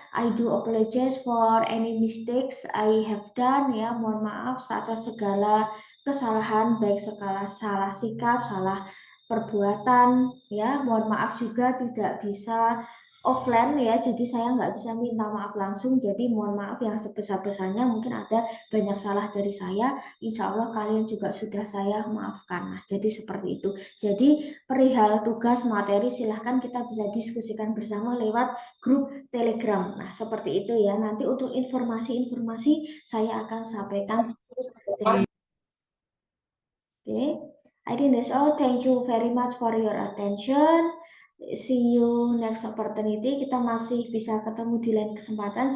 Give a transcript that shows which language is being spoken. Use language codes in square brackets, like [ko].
[en] I do apologize for any mistakes I have done ya. [id] Mohon maaf atas segala kesalahan, baik segala salah sikap, salah perbuatan ya. Mohon maaf juga tidak bisa offline ya, jadi saya nggak bisa minta maaf langsung. Jadi mohon maaf yang sebesar-besarnya, mungkin ada banyak salah dari saya. Insya Allah kalian juga sudah saya maafkan. Nah, jadi seperti itu. Jadi perihal tugas materi silahkan kita bisa diskusikan bersama lewat grup Telegram. Nah, seperti itu ya. Nanti untuk informasi-informasi saya akan sampaikan. [en] Okay, I think that's all. Thank you very much for your attention. See you next opportunity. [id] Kita masih bisa ketemu di lain kesempatan.